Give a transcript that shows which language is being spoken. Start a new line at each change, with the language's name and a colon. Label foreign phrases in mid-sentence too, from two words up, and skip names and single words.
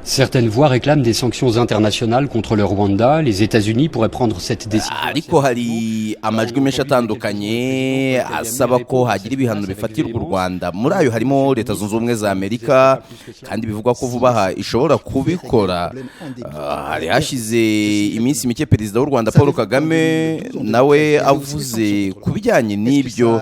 French: Certaines voix réclament des sanctions internationales contre le Rwanda. Les États-Unis pourraient prendre cette décision.
Kinyarwanda: ariko hari amajwi menshi atandukanye asaba ko hagira ibihano bifatirwa u Rwanda. Muri ayo harimo Leta Zunze Ubumwe za Amerika, kandi bivugwa ko vuba aha ishobora kubikora. Hari hashize iminsi mike Perezida w'u Rwanda Paul Kagame nawe avuze ku bijyanye n'ibyo.